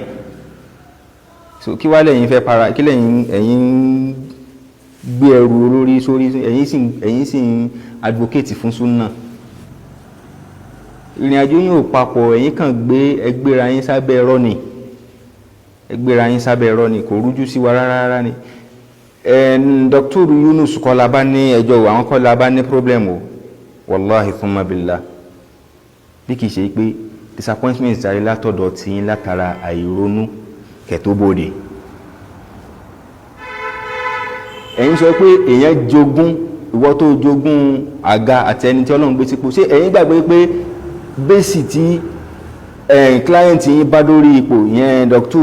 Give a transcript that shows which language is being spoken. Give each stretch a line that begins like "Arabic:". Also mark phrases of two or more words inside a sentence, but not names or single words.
Yoruba: So kí wá lẹ́yìn fẹ́ para, kí lẹ́yìn ẹ̀yin gbé ẹrù olórí sórí, ẹ̀yin sì ń advocate fún súnnà. Ìrìn àjò yín ò papọ̀, ẹ̀yin kàn ẹgbéra yín sábẹ́ ẹ̀rọ ni, kò rújú sí wa rárá ni. Dr. Yunus kọ́ la bá ní ẹjọ́ àwọn kọ́ la bá ní problem o
Arabic: والله ثم بالله
Yoruba: bí kìí ṣe pé disappointment jáde látọ̀dọ̀ tí yín látara àìronú kẹtó bòde. ẹ̀yin sọ pé èèyàn jogún ìwọ tó jogún àga àti ẹni tí Ọlọ́run gbé sípò ṣé ẹ̀yin gbàgbé pé bẹ́ẹ̀sì tí client yín bá dórí ipò yẹn Dr.